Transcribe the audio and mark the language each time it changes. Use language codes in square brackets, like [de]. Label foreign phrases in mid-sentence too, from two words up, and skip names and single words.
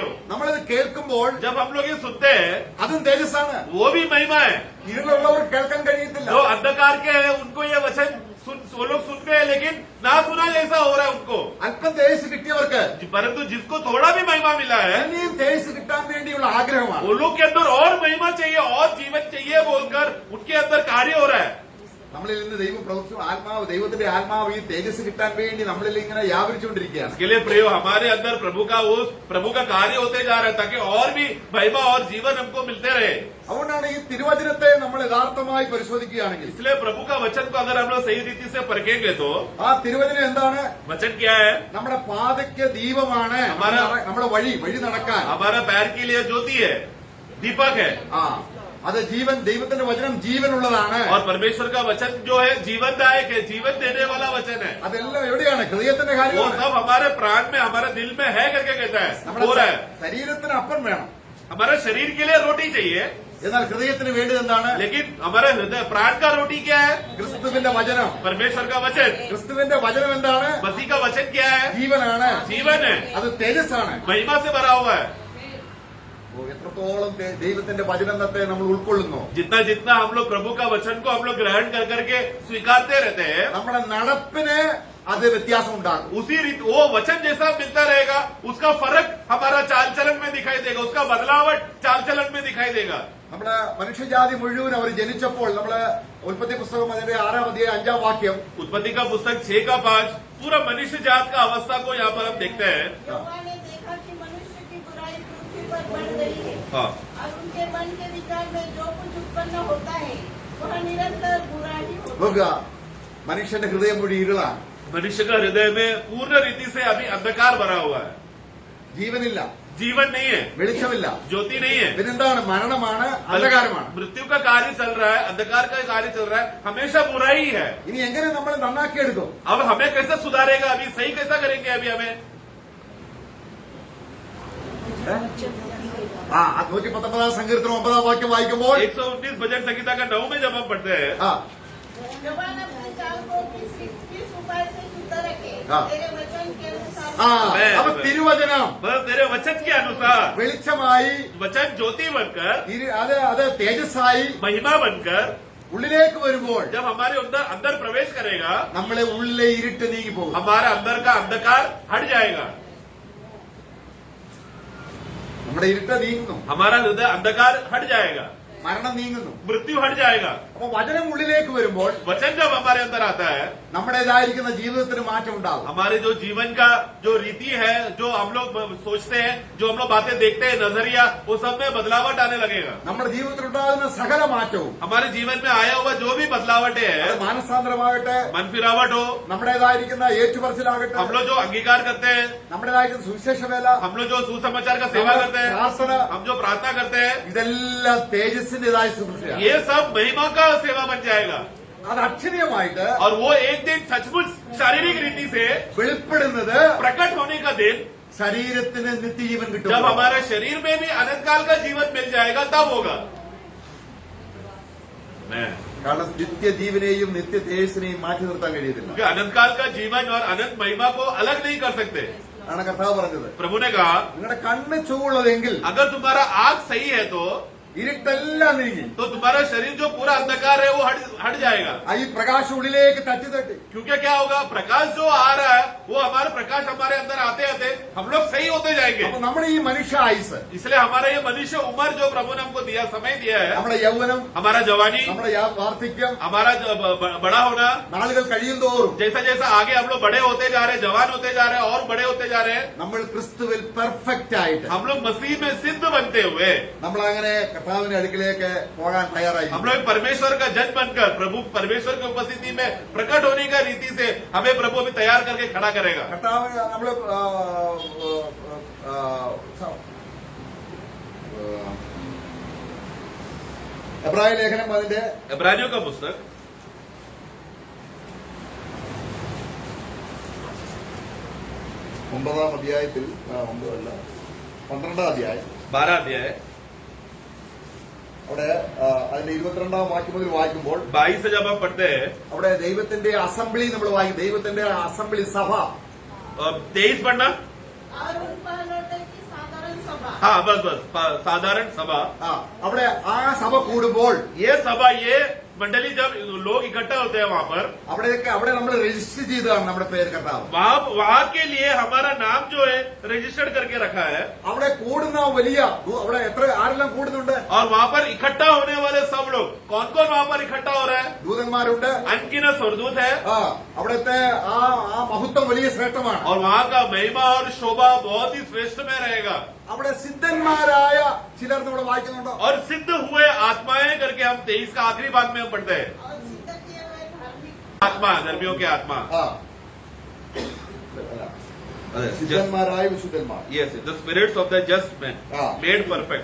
[ml] നമ്മളിത് കേൾക്കുമ്പോൾ [hi] जब हम लोग ये सुनते हैं [ml] അതും തേജസ്സാണ്. [hi] वो भी महिमा है. [ml] ഇരുളുള്ളവർ കേൾക്കാൻ കഴിയത്തില്ല. [hi] जो अंधकार के हैं उनको ये वचन वो लोग सुनते हैं लेकिन ना सुना जैसा हो रहा है उनको. [ml] അല്പം തേജസ് കിട്ടിയവർക്ക് [hi] परंतु जिसको थोड़ा भी महिमा मिला है, [ml] ഇനിയും തേജസ് കിട്ടാൻ വേണ്ടിയുള്ള ആഗ്രഹമാണ്. [hi] वो लोग के अंदर और महिमा चाहिए और जीवन चाहिए बोलकर उनके अंदर कार्य हो रहा है. [ml] നമ്മളിൽ നിന്ന് ദൈവം പ്രവർത്തിച്ചു, ആത്മാവ്, ദൈവത്തിന്റെ ആത്മാവ് ഈ തേജസ് കിട്ടാൻ വേണ്ടി നമ്മളിൽ ഇങ്ങനെ വ്യാപരിച്ചുകൊണ്ടിരിക്കുകയാണ്. [hi] इसके लिए प्रियो हमारे अंदर प्रभु का कार्य होते जा रहा है ताकि और भी महिमा और जीवन हमको मिलते रहे. [ml] അതുകൊണ്ടാണ് ഈ തിരുവചനത്തെ നമ്മൾ യഥാർത്ഥമായി പരിശോധിക്കുകയാണെങ്കിൽ [hi] इसलिए प्रभु का वचन को अगर हम लोग सही रीति से परखेंगे तो [ml] ആ തിരുവചനം എന്താണ്? [hi] वचन क्या है? [ml] നമ്മുടെ പാതയ്ക്ക് ദീപമാണ്, നമ്മുടെ വഴി നടക്കാൻ. [hi] हमारा पैर के लिए ज्योति है, दीपक है. [ml] ആ അത് ജീവൻ, ദൈവത്തിന്റെ വചനം ജീവനുള്ളതാണ്. [hi] और परमेश्वर का वचन जो है जीवनदायक है, जीवन देने वाला वचन है. [ml] അതെല്ലാം എവിടെയാണ്? ഹൃദയത്തിന്റെ [hi] वो [ml] കാര്യമാണ്. [hi] सब हमारे प्राण में हमारे दिल में है करके कहता है, हो [ml] നമ്മുടെ [hi] रहा है. [ml] ശരീരത്തിന് അപ്പം വേണം, [hi] हमारे शरीर के लिए रोटी चाहिए, [ml] എന്നാൽ ഹൃദയത്തിന് വേണ്ടത് എന്താണ്? [hi] लेकिन हमारे हृदय प्राण का रोटी क्या है? [ml] ക്രിസ്തുവിന്റെ വചനം. [hi] परमेश्वर का वचन. [ml] ക്രിസ്തുവിന്റെ വചനം എന്താണ്? [hi] मसीह का वचन क्या है? [ml] ജീവനാണ്, [hi] जीवन है, [ml] അത് തേജസ്സാണ്. [hi] महिमा से भरा हुआ है. [ml] എത്രത്തോളം ദൈവത്തിന്റെ വചനത്തെ നമ്മൾ ഉൾക്കൊള്ളുന്നു, [hi] जितना जितना हम लोग प्रभु का वचन को हम लोग ग्रहण कर करके स्वीकारते रहते हैं, [ml] നമ്മുടെ നടപ്പിന് അത് വ്യത്യാസം ഉണ്ടാകും. [hi] उसी रीति वो वचन जैसा मिलता रहेगा, उसका फर्क हमारा चाल चलन में दिखाई देगा, उसका बदलावट चाल चलन में दिखाई देगा. [ml] നമ്മുടെ മനുഷ്യജാതി മുഴുവൻ അവർ ജനിച്ചപ്പോൾ നമ്മള് ഉൽപ്പത്തി പുസ്തകം അതിന്റെ 6-ാം അധ്യായം 5-ാം വാക്യം, [hi] उत्पत्ति का पुस्तक 6:5 पूरा मनुष्य जात का अवस्था को यहाँ पर हम देखते हैं. यहोवा ने देखा कि मनुष्य की बुराई पृथ्वी पर बढ़ गई है हाँ. और उनके मन के विचार में जो कुछ उत्पन्न होता है वह निरंतर बुरा ही होता [ml] നോക്കുക, [hi] है. [ml] മനുഷ്യന്റെ ഹൃദയം മുഴുവൻ ഇരുളാണ്, [hi] मनुष्य का हृदय में पूर्ण रीति से अभी अंधकार भरा हुआ है, [ml] ജീവനില്ല, [hi] जीवन नहीं है, [ml] വെളിച്ചമില്ല. [hi] ज्योति नहीं है. [ml] പിന്നെന്താണ്? മരണമാണ്, അന്ധകാരമാണ്. [hi] मृत्यु का कार्य चल रहा है, अंधकार का कार्य चल रहा है, हमेशा बुराई है. [ml] ഇനി എങ്ങനെ നമ്മൾ നന്നാക്കിയെടുക്കും? [hi] अब हमें कैसे सुधारेगा? अभी सही कैसा करेंगे? अभी हमें [ml] ആ 119-ാം സങ്കീർത്തനം 9-ാം വാക്യം വായിക്കുമ്പോൾ [hi] 119 भजन संहिता का 9 में जब हम पढ़ते हैं, ആ जवान अपनी चाल को किस उपाय से शुद्ध रखे, हाँ। तेरे वचन के ആ अनुसार [ml] അപ്പൊ തിരുവചനം [hi] बस तेरे वचन के अनुसार [ml] വെളിച്ചമായി, [hi] वचन ज्योति बनकर, [ml] അത് തേജസ്സായി [hi] महिमा बनकर [ml] ഉള്ളിലേക്ക് വരുമ്പോൾ [hi] जब हमारे अंदर अंदर प्रवेश करेगा, [ml] നമ്മളെ ഉള്ളിലെ ഇരുട്ട് നീങ്ങി പോകും. [hi] हमारे अंदर का अंधकार हट जाएगा, [ml] നമ്മുടെ ഇരുട്ട് നീങ്ങുന്നു, [hi] हमारा हृदय अंधकार हट जाएगा, [ml] മരണം നീങ്ങുന്നു. [hi] मृत्यु हट जाएगा. [ml] അപ്പൊ വചനം ഉള്ളിലേക്ക് വരുമ്പോൾ [hi] वचन जब हमारे अंदर आता है, [ml] നമ്മുടേതായിരിക്കുന്ന ജീവിതത്തിന് മാറ്റം ഉണ്ടാകും. [hi] हमारे जो जीवन का जो रीति है, जो हम लोग सोचते हैं, जो हम लोग बातें देखते हैं, नजरिया, वो सब में बदलावट आने लगेगा. [ml] നമ്മുടെ ജീവിതത്തിലുണ്ടാകുന്ന സകല മാറ്റവും, [hi] हमारे जीवन में आया हुआ जो भी बदलावटें [ml] അത് [hi] है, [ml] മാനസാന്തരമാകട്ടെ, [hi] मन फिरावट हो, [ml] നമ്മുടേതായിരിക്കുന്ന ഏറ്റുപറച്ചിലാകട്ടെ, [hi] हम लोग जो अंगीकार करते हैं, [ml] നമ്മുടേതായിരിക്കുന്ന സുവിശേഷ വേല, [hi] हम लोग जो सुसमाचार का सेवा करते हैं, [ml] പ്രാർത്ഥന, [hi] हम जो प्रार्थना करते हैं, [ml] ഇതെല്ലാം തേജസ്സിന്റേതായ ശുശ്രൂഷയാണ്. [hi] ये सब महिमा का सेवा बन जाएगा. [ml] അത് അക്ഷരീയമായിട്ട് [hi] और वो एक दिन सचमुच शारीरिक रीति से [ml] വെളിപ്പെടുന്നത് [hi] प्रकट होने का दिन [ml] ശരീരത്തിന് നിത്യജീവൻ കിട്ടും. [hi] जब हमारे शरीर में भी अनंत काल का जीवन मिल जाएगा तब होगा. [ml] കാരണം നിത്യജീവനെയും നിത്യ തേജസ്സിനെയും മാറ്റി നിർത്താൻ കഴിയത്തില്ല. [hi] क्योंकि अनंत काल का जीवन और अनंत महिमा को अलग नहीं कर सकते. [ml] ആണ് കർത്താവ് പറഞ്ഞത്. [hi] प्रभु ने कहा [ml] നിങ്ങളുടെ കണ്ണ് ചുവന്നുള്ളതെങ്കിൽ [hi] अगर तुम्हारा आंख सही है तो [ml] ഇരുട്ടെല്ലാം നീങ്ങി. [hi] तुम्हारा शरीर जो पूरा अंधकार है वो हट जाएगा. [ml] ഈ പ്രകാശം ഉള്ളിലേക്ക് തട്ടി തട്ടി [hi] क्योंकि क्या होगा, प्रकाश जो आ रहा है वो हमारा प्रकाश हमारे अंदर आते आते हम लोग सही होते जाएंगे. [ml] അപ്പൊ നമ്മുടെ ഈ മനുഷ്യ ആയുസ്, [hi] इसलिए हमारा ये मनुष्य उम्र जो प्रभु ने हमको दिया, समय दिया है, [ml] നമ്മുടെ യൗവനം, [hi] हमारा जवानी, [ml] നമ്മുടെ വാർദ്ധക്യം, [hi] हमारा बड़ा होना, [ml] നാളുകൾ കഴിയും തോറും [hi] जैसा जैसा आगे हम लोग बड़े होते जा रहे हैं, जवान होते जा रहे हैं और बड़े होते जा रहे हैं, [ml] നമ്മൾ ക്രിസ്തുവിൽ പെർഫെക്റ്റ് ആയിട്ട് [hi] हम लोग मसीह में सिद्ध बनते हुए [ml] നമ്മൾ അങ്ങനെ കർത്താവിന്റെ അടുക്കിലേക്ക് പോകാൻ തയ്യാറായി. [hi] हम लोग परमेश्वर का जन बनकर प्रभु परमेश्वर की उपस्थिति में प्रकट होने का रीति से हमें प्रभु अभी तैयार करके खड़ा करेगा. [ml] കർത്താവ് നമ്മള് എബ്രായ ലേഖനം അതിന്റെ [hi] इब्रानियों का पुस्तक [ml] 9-ാം അധ്യായത്തിൽ 12-ാം അധ്യായം [hi] 12 अध्याय [ml] അവിടെ അതിന്റെ 22-ാം വാക്യം മുതൽ വായിക്കുമ്പോൾ [hi] 22 से जब हम पढ़ते हैं, [ml] അവിടെ ദൈവത്തിന്റെ അസംബ്ലി നമ്മൾ വായിക്കും. ദൈവത്തിന്റെ അസംബ്ലി സഭ [hi] 23 पढ़ना. और उन पहलौठे की साधारण सभा हाँ बस साधारण सभा. [ml] അവിടെ ആ സഭ കൂടുമ്പോൾ [hi] ये सभा, ये मंडली जब लोग इकट्ठा होते हैं वहाँ पर, [ml] അവിടെ നമ്മൾ രജിസ്റ്റർ ചെയ്തതാണ് നമ്മുടെ പേര് കർത്താവ്. [hi] वहाँ के लिए हमारा नाम जो है रजिस्टर्ड करके रखा है. [ml] അവിടെ കൂടുന്ന വലിയ അവിടെ ആരെല്ലാം കൂടുന്നുണ്ട്? [hi] और वहाँ पर इकट्ठा होने वाले सब लोग, कौन कौन वहाँ पर इकट्ठा हो रहा है? [ml] ദൂതന്മാരുണ്ട്. [hi] अनगिनत स्वर्गदूत है. [ml] അവിടുത്തെ ആ മഹത്വം വലിയ ശ്രേഷ്ഠമാണ്. [hi] और वहाँ का महिमा और शोभा बहुत ही श्रेष्ठ में रहेगा. [ml] അവിടെ സിദ്ധന്മാരായ ചിലർ നമ്മൾ വായിക്കുന്നുണ്ടോ? [hi] और सिद्ध हुए आत्माएं करके हम 23 का आखिरी भाग में हम पढ़ते हैं. और सिद्ध किए हुए धार्मिक आत्मा, धर्मियों के आत्मा. [ml] സിദ്ധന്മാരായ വിശുദ്ധന്മാർ. [en] Yes, the spirits of the just men made perfect.